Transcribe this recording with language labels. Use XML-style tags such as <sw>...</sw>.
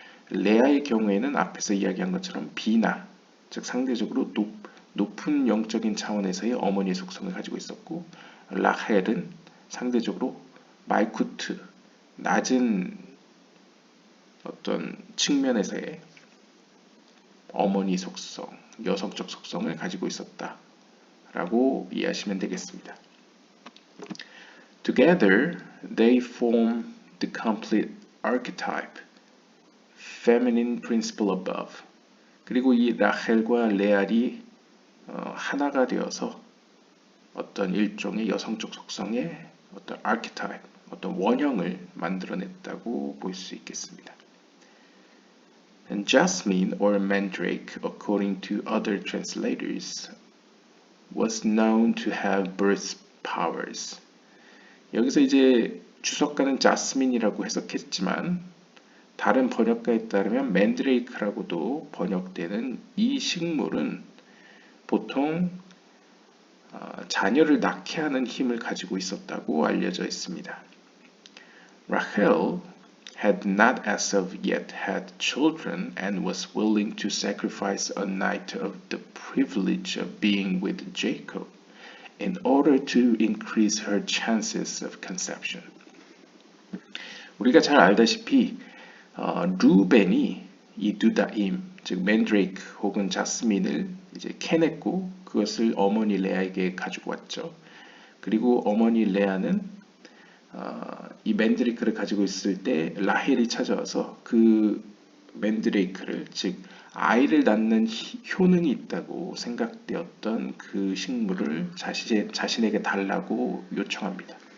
<ko>레아의 경우에는 앞에서 이야기한 것처럼 비나, 즉 상대적으로 높은 영적인 차원에서의 어머니의 속성을 가지고 있었고, 라헬은 상대적으로 말쿠트, 낮은 어떤 측면에서의 어머니 속성, 여성적 속성을 가지고 있었다라고 이해하시면 되겠습니다.</ko> <en>Together, they form the complete archetype, feminine principle above.</en> <ko>그리고 이 라헬과 레알이 하나가 되어서 어떤 일종의 여성적 속성의 어떤 archetype, 어떤 원형을 만들어냈다고 볼 수 있겠습니다.</ko> <en>And Jasmine or Mandrake, according to other translators, was known to have birth powers.</en> <ko>여기서 이제 주석가는 자스민이라고 해석했지만 다른 번역가에 따르면 맨드레이크라고도 번역되는 이 식물은 보통 자녀를 낳게 하는 힘을 가지고 있었다고 알려져 있습니다.</ko> <en>Rachel had not as of yet had children and was willing to sacrifice a night of the privilege of being with Jacob in order to increase her chances of conception.</en> <ko>우리가 잘 알다시피 루벤이 이 두다임, 즉 맨드레이크 혹은 자스민을 이제 캐냈고 그것을 어머니 레아에게 가지고 왔죠. 그리고 어머니 레아는 이 맨드레이크를 가지고 있을 때 라헬이 찾아와서 그 맨드레이크를, 즉 아이를 낳는 효능이 있다고 생각되었던 그 식물을 자신에게 달라고 요청합니다.</ko>